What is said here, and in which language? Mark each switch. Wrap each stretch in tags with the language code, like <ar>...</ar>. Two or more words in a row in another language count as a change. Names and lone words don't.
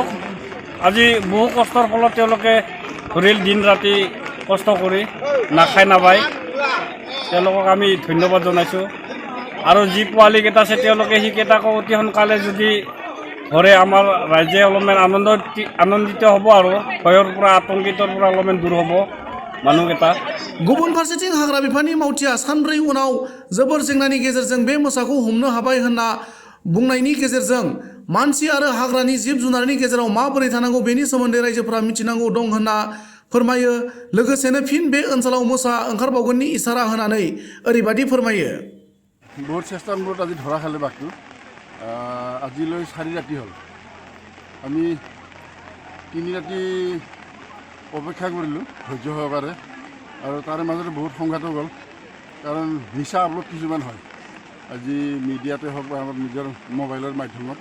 <as>আজি বহু কষ্টৰ ফলত তেওঁলোকে ধৰিল, দিন ৰাতি কষ্ট কৰি নাখাই নাবাই তেওঁলোকক আমি ধন্যবাদ জনাইছোঁ। আৰু যি পোৱালীকেইটা আছে তেওঁলোকে সেইকেইটাকো অতি সোনকালে যদি ধৰে আমাৰ ৰাইজে অলপমান আনন্দিত হ'ব আৰু ভয়ৰ পৰা আতংকিতৰ পৰা অলপমান দূৰ হ'ব মানুহকেইটা।</as> <brx>गुबुन फारसेथिं हाग्रा बिफाननि मावथिया सानब्रै उनाव जोबोर जेंनानि गेजेरजों बे मोसाखौ हमनो हाबाय होनना बुंनायनि गेजेरजों मानसि आरो हाग्रानि जिब जुनारनि गेजेराव माबोरै थानांगौ बेनि सोमोन्दै रायजोफोरा मिथिनांगौ दं होनना फोरमायो। लोगोसेनो फिन बे ओनसोलाव मोसा ओंखारबावगोननि इसारा होनानै ओरैबायदि फोरमायो।</brx> <as>बहुत চেষ্টাৰ মূৰত আজি ধৰা খালে বাঘটো। আজিলৈ 4 ৰাতি হ'ল। আমি 3 ৰাতি অপেক্ষা কৰিলোঁ ধৈৰ্য সহকাৰে, আৰু তাৰে মাজতে বহুত সংঘাতো গ'ল। কাৰণ মিছা আপলোড কিছুমান হয় আজি মিডিয়াতে হওক বা আমাৰ নিজৰ মোবাইলৰ মাধ্যমত।</as>